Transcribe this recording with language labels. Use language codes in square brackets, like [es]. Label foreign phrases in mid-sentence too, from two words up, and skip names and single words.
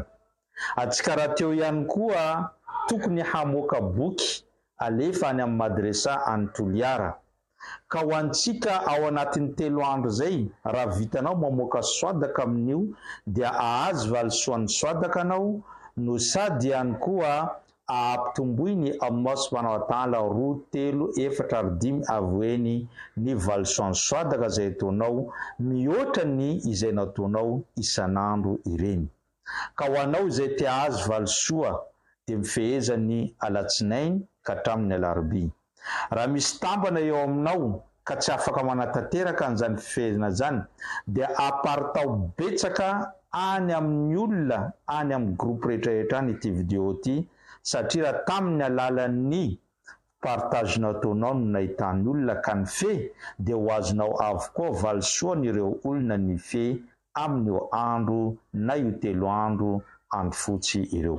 [mg] Antsika raha teo ihany koa tokony hamoaka boky alefa any amin'ny madresa Antoliara. Ka ho antsika ao anatin'ny 3 andro zay raha vitanao mamoaka sadaka amin'io dia ahazo valisoan'ny sadaka anao no sady ihany koa ampitomboiny Allah [ar] subhanahu wa ta'ala [mg] 2, 3, 4, 5 avoeny ny valisoan'ny sadaka zay ataonao mihoatra ny izay nataonao isan'andro ireny. Ka ho anao izay te ahazo valisoa dia mifehezany alatsinainy ka hatramin'ny alarbi. Raha misy tambana eo aminao ka tsy afaka manatanteraka an'izany fifehezana zany dia apartao betsaka any amin'ny olona, any amin'ny groupe rehetrarehetra any ity video ity, satria raha tamin'ny alalan'ny partage nataonao no nahitan'ny olona ka nifehy dia ho azonao avokoa valisoan'ireo olona nifehy amin'io andro na io 3 andro andro fotsy ireo.